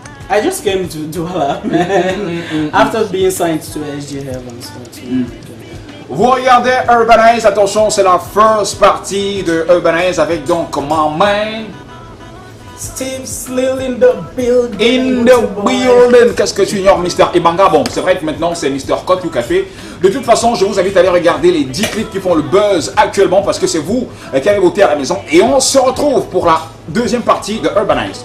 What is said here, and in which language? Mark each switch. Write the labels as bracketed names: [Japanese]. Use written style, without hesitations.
[English] I just came to Douala, man. After being signed to SG Heavens. [French] Vous regardez Urbanize, attention, c'est la first partie de Urbanize avec donc [English] my man Steve Slill in the building. In the building. [French] Qu'est-ce que tu ignores, Mr. Ebanga? Bon, c'est vrai que maintenant c'est Mr. Akotu Café. De toute façon, je vous invite à aller regarder les 10 clips qui font le buzz actuellement parce que c'est vous qui avez voté à la maison. Et on se retrouve pour la deuxième partie de Urbanize.